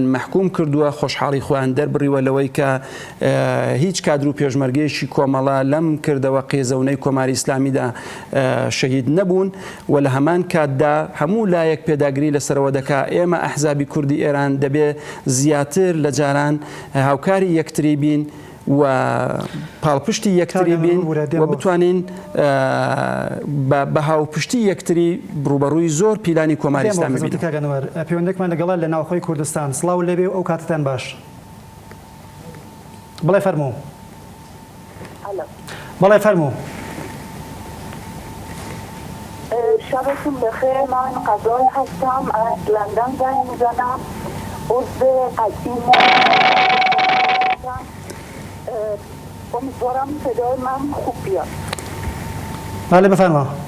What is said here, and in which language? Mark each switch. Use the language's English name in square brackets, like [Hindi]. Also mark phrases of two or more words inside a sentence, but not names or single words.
[Central Kurdish] مەحکوم کردووە خۆشحاڵی خۆیان دەربڕیوە لەوەی کە هیچ کادر و پێشمەرگەیەکی کۆمەڵە لەم کردەوە قێزەونەی کۆماری ئیسلامیدا شەهید نەبوون و لە هەمان کاتدا هەموو لایەک پێداگری لەسەرەوە دەکا ئێمە ئەحزابی کوردی ئێران دەبێ زیاتر لە جاران هاوکاری یەکتری بین و پاڵپشتی یەکتری بین و بتوانین بە هاوپشتی یەکتری ڕوبەڕووی زۆر پیلانی کۆماری ئیسلامی بین. پەیوەندێکمان لەگەڵا لە ناوخۆی کوردستان سڵاو لەبێ ئەو کاتتان باش. بڵێ فەرموو. بڵێ فەرموو. [Persian] شبتون بخیر. من قضای هستم از لندن زنگ میزنم. عضو قدیم امیدوارم صدای من خوب بیاد. بله بفرما.